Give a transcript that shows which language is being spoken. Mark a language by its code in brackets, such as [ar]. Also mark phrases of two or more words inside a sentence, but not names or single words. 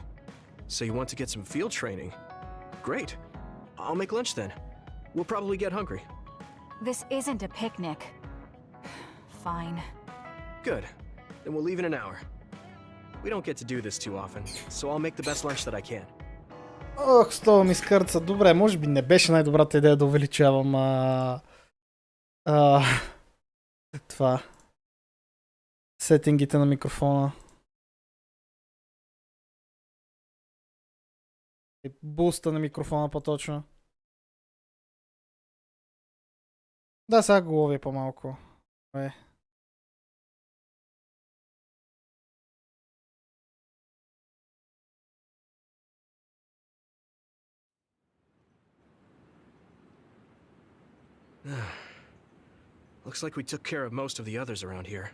[en] So you want to get some field training? Great. I'll make lunch then. We'll probably get hungry. This isn't a picnic. Fine. Good. Then we'll leave in an hour. We don't get to do this too often, so I'll make the best lunch that I can. [bg] Ох, стова ми скърца. Добре, може би не беше най-добрата идея да увеличавам това. Сетингите на микрофона. Буста на микрофона по-точно. Да, сега го ловя по-малко. [en] Looks like we took care of most of the others around here.